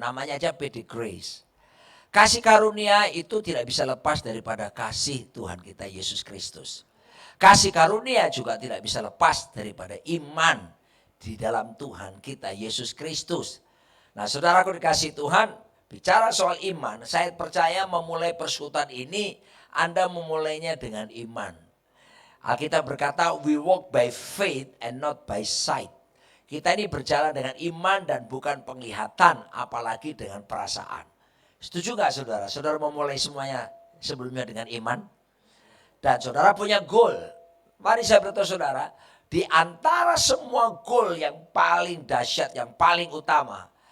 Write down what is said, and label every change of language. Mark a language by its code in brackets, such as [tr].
[id] Namanya aja PD Grace. Kasih karunia itu tidak bisa lepas daripada kasih Tuhan kita Yesus Kristus. Kasih karunia juga tidak bisa lepas daripada iman di dalam Tuhan kita Yesus Kristus. Nah saudaraku dikasih Tuhan, bicara soal iman, saya percaya memulai persekutuan ini Anda memulainya dengan iman. [en] Alkitab berkata, we walk by faith and not by sight. [id] Kita ini berjalan dengan iman dan bukan penglihatan, apalagi dengan perasaan. Setuju gak saudara? Saudara memulai semuanya sebelumnya dengan iman. Dan saudara punya goal. Mari saya beritahu saudara, di antara semua goal yang paling dahsyat, yang paling utama